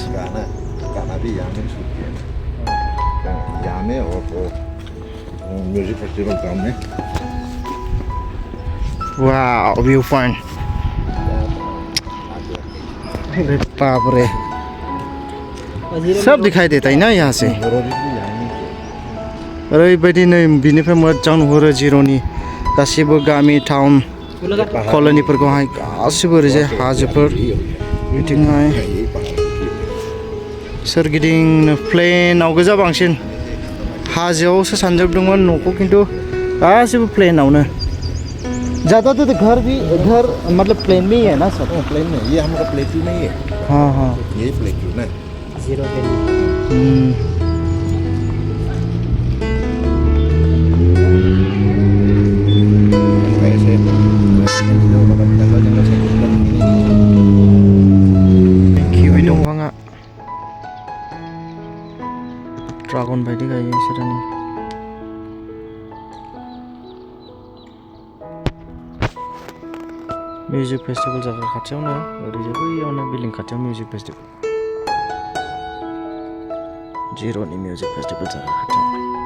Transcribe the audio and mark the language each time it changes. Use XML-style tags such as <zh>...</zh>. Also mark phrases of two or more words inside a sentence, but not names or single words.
<hi>गाना भी यहाँ में शूट किया यहाँ में और</hi> <en>music festival ground</en> <hi>में वाह</hi> <en>view point</en> <hi>अरे बाप रे सब दिखाई देता है ना यहाँ से</hi> <brx>ओरैबायदि नै बिनिफ्राय मोजां नुहुरो जिर'नि गासिबो गामि टाउन कल'निफोरखौहाय गासिबो ओरैजाय हाजोफोर बिथिंहाय सोरगिदिं प्लेनाव गोजा बांसिन हाजोआवसो सानजोबदोंमोन न'खौ खिन्थु गासिबो प्लेनावनो</brx> <hi>ज़्यादा तो घर मतलब प्लेन में ही है ना सर प्लेन में ये हमारा प्लेटू नहीं है हाँ हाँ ये प्लेटू ना</hi> <en>Zero</en> <hi>ऐसे</hi> <brx>किवी दंफाङा ड्रागन बायदि गायो बिसोरनि</brx> <en>music festival</en> <brx>जाग्रा खाथियावनो ओरैजाय बैयावनो बिल्डिं खाथियाव</brx> <en>music festival</en> <brx>जिर'नि</brx> <en>music festival</en> <brx>जाग्रा खाथियाव</brx>